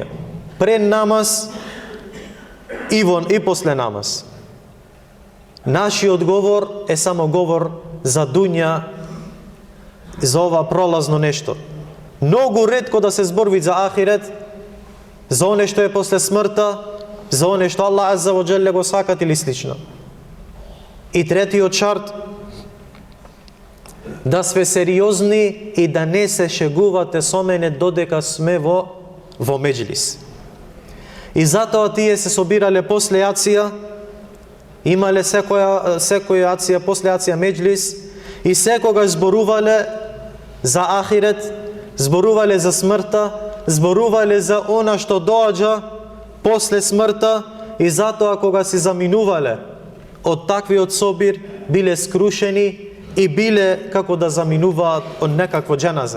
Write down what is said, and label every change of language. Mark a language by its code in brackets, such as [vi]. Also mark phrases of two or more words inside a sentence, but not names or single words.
[mk] Пред намаз и после намаз. Нашиот говор е само говор за дуња, за ова пролазно нешто. Многу ретко да се зборви за ахирет, за оне што е после смртта, за оне што Аллах [ar] عز وجل [mk] го сакат или слично. И третиот шарт, да све сериозни и да не се шегувате со мене додека сме во меџлис. И затоа тие се собирале после јација, имале секоја јација, после јација меџлис, и секогаш зборувале за ахирет, зборувале за смртта, зборувале за она што доаѓа после смртта, и затоа кога се заминувале од таквиот собир, биле скрушени и биле како да заминуваат од некакво џеназе.